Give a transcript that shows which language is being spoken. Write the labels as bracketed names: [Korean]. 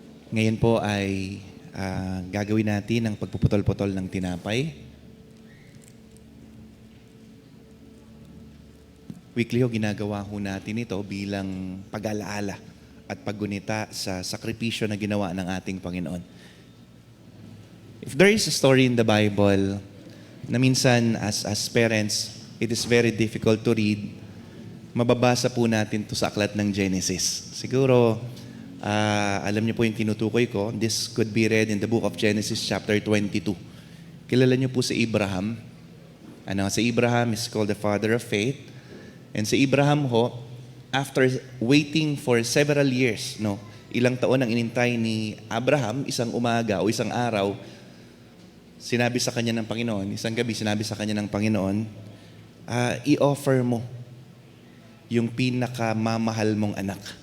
[Filipino] Ngayon po ay gagawin natin ang pagpuputol-putol ng tinapay. Weekly ho, ginagawa ho natin ito bilang pag-alaala at paggunita sa sakripisyo na ginawa ng ating Panginoon. [English] If there is a story in the Bible [Filipino] na minsan [English] as parents, it is very difficult to read, [Filipino] mababasa po natin to sa aklat ng Genesis. Siguro, alam niyo po yung tinutukoy ko. [English] This could be read in the book of Genesis chapter 22. [Filipino] Kilala niyo po si Abraham. [English] Si Abraham is called the father of faith. [Filipino] And si Abraham ho, [English] after waiting for several years, [Filipino] ilang taon ang inintay ni Abraham, isang umaga o isang araw, sinabi sa kanya ng Panginoon, isang gabi sinabi sa kanya ng Panginoon, i-offer mo yung pinakamamahal mong anak.